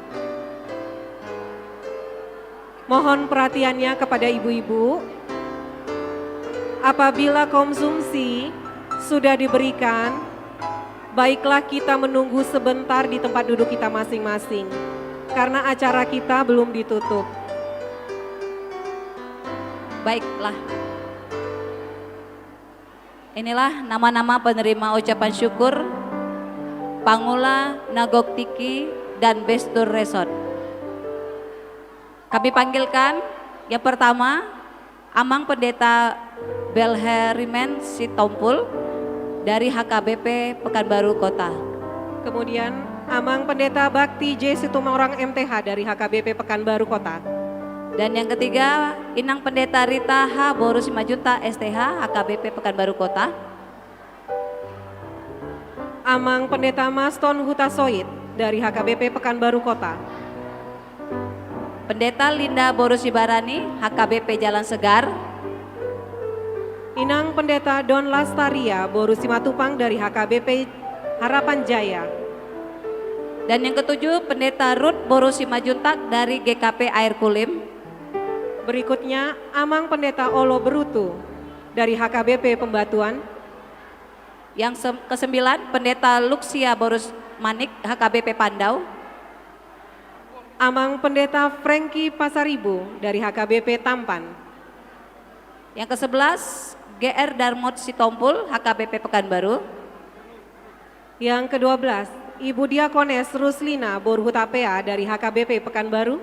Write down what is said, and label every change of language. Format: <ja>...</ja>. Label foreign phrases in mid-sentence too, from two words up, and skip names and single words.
<id>Mohon perhatiannya kepada ibu-ibu, apabila konsumsi sudah diberikan, baiklah kita menunggu sebentar di tempat duduk kita masing-masing, karena acara kita belum ditutup. Baiklah. Inilah nama-nama penerima ucapan syukur Pangula, Nagok Tiki, dan Bestur Resort. Kami panggilkan yang pertama Amang Pendeta Belherimen Sitompul dari HKBP Pekanbaru Kota. Kemudian Amang Pendeta Bakti J. Situmorang MTH dari HKBP Pekanbaru Kota. Dan yang ketiga Inang Pendeta Rita H. Boru Simajunta STH HKBP Pekanbaru Kota. Amang Pendeta Maston Hutasoid dari HKBP Pekanbaru Kota. Pendeta Linda Boru Sibarani HKBP Jalan Segar. Inang Pendeta Don Lastaria Boru Simatupang dari HKBP Harapan Jaya. Dan yang ketujuh Pendeta Ruth Boru Simajuntak dari GKP Air Kulim. Berikutnya Amang Pendeta Olo Berutu dari HKBP Pembatuan. Yang kesembilan Pendeta Luxia Boru Manik HKBP Pandau. Amang Pendeta Franky Pasaribu dari HKBP Tampan. Yang ke-11 GR Darmot Sitompul HKBP Pekanbaru. Yang ke-12 Ibu Diakones Ruslina Borhutapea dari HKBP Pekanbaru.</id>